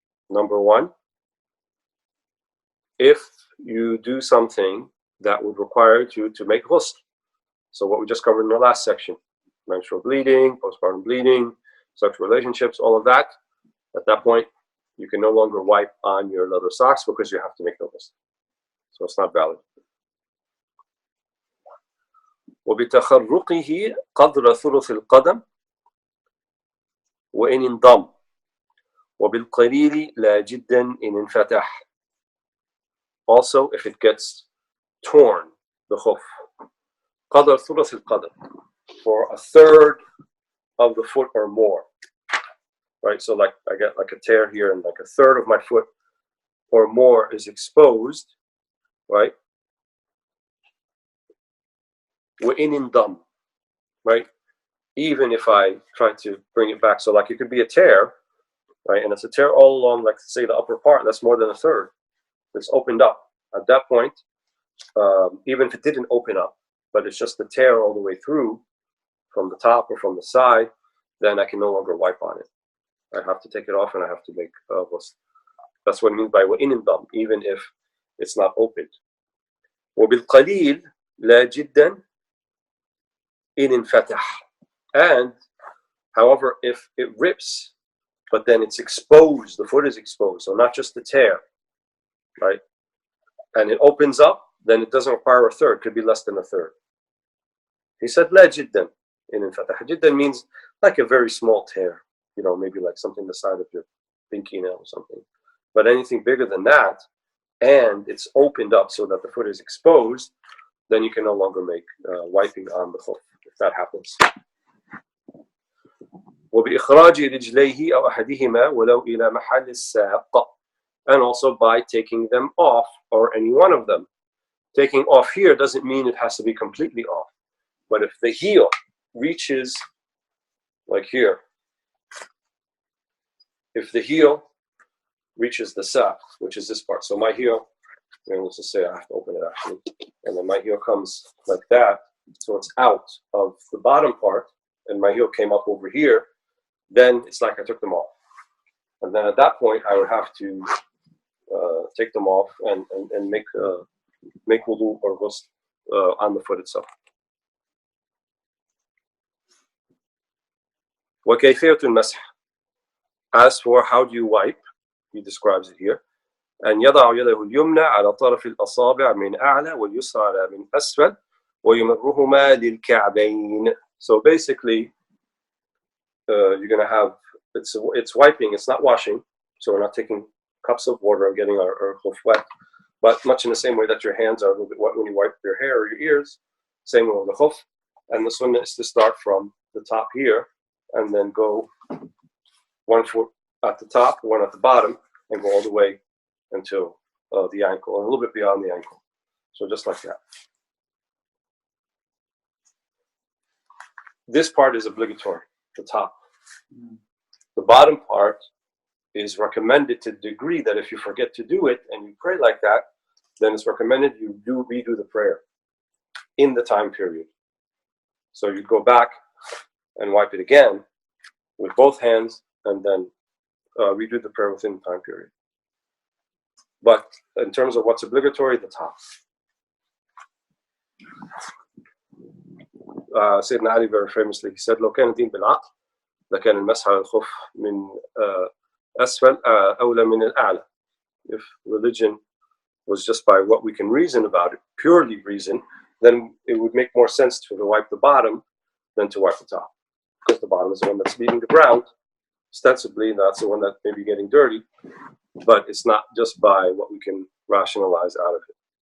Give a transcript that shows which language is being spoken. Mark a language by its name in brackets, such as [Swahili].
[English] Number one, if you do something that would require you to make ghusl. So what we just covered in the last section, menstrual bleeding, postpartum bleeding, sexual relationships, all of that, at that point, you can no longer wipe on your leather socks because you have to make the ghusl. So it's not valid. [Arabic] وبتخرقه قدر ثلث القدم وإن انضم وبالقليل لا جدا إن انفتح. [English] Also, if it gets torn, the khuff, [Arabic] قدر ثلث القدم, [English] for a third of the foot or more, right? So like I get like a tear here, and like a third of my foot or more is exposed, right? [Arabic] وإن انضم, [English] right? Even if I try to bring it back, so like it could be a tear, right? And it's a tear all along, like say the upper part, that's more than a third. It's opened up. At that point, even if it didn't open up, but it's just the tear all the way through from the top or from the side, then I can no longer wipe on it. I have to take it off and I have to make ghusl. That's what it means by [Arabic] وَإِنْ انضم, [English] even if it's not opened. [Arabic] وَبِالْقَلِيلِ لَا جِدًّا إِنْ انْفَتَحَ. [English] And, however, if it rips, but then it's exposed, the foot is exposed, so not just the tear, right? And it opens up, then it doesn't require a third, could be less than a third. He said, [Arabic] لا جدا إن انفتح. [English] جدا means like a very small tear, maybe like something the side of your pinky nail or something. But anything bigger than that, and it's opened up so that the foot is exposed, then you can no longer make wiping on the khuff, if that happens. [Arabic] وبإخراج رجليه أو أحدهما ولو إلى محل الساق. [English] And also by taking them off, or any one of them. Taking off here doesn't mean it has to be completely off. But if the heel reaches, like here, if the heel reaches the saq, which is this part, so my heel, let's just say I have to open it actually, and then my heel comes like that, so it's out of the bottom part, and my heel came up over here, then it's like I took them off. And then at that point, I would have to take them off and make wudu or ghusl on the foot itself. [Arabic] وكيفية المسح. [English] As for how do you wipe, he describes it here. [Arabic] أن يضع يده اليمنى على طرف الأصابع من أعلى واليسرى من أسفل ويمرهما للكعبين. [English] So basically, you're going to have, it's wiping, it's not washing, so we're not taking cups of water and getting our khuff wet, but much in the same way that your hands are a little bit wet when you wipe your hair or your ears, same way with the khuff. And the sunnah is to start from the top here and then go one foot at the top, one at the bottom, and go all the way until the ankle, and a little bit beyond the ankle. So just like that. This part is obligatory, the top. The bottom part is recommended to the degree that if you forget to do it and you pray like that, then it's recommended you redo the prayer in the time period. So you go back and wipe it again with both hands and then redo the prayer within the time period. But in terms of what's obligatory, the top. Sayyidina Ali very famously, he said, [Arabic] لو كان الدين بالعقل لكان المسح على الخف من أسفل أولى من الأعلى. [English] If religion was just by what we can reason about it, purely reason, then it would make more sense to wipe the bottom than to wipe the top. Because the bottom is the one that's leaving the ground. Ostensibly, that's the one that may be getting dirty, but it's not just by what we can rationalize out of it.